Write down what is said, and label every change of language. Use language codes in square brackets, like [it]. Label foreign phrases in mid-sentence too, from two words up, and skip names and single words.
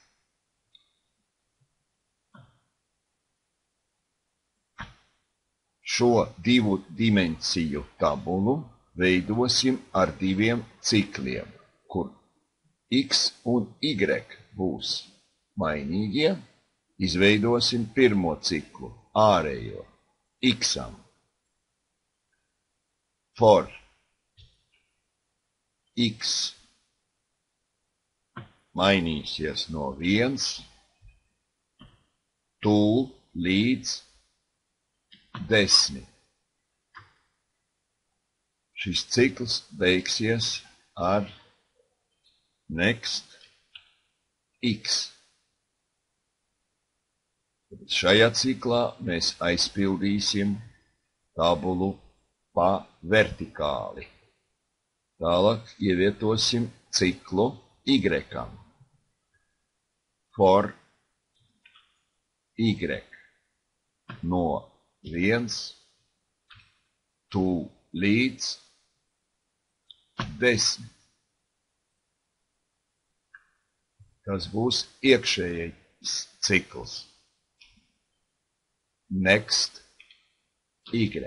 [lv] Šo divu dimensiju tabulu veidosim ar diviem cikliem, kur x un y būs mainīgie. Izveidosim pirmo ciklu, ārējo, x-am. For x mainīsies no 1 līdz 10. Šis cikls beigsies ar next x. Šajā ciklā mēs aizpildīsim tabulu pa vertikāli. Tālāk ievietosim ciklu y-am. For y no 1 līdz 10. Tas būs iekšējais cikls. Next y.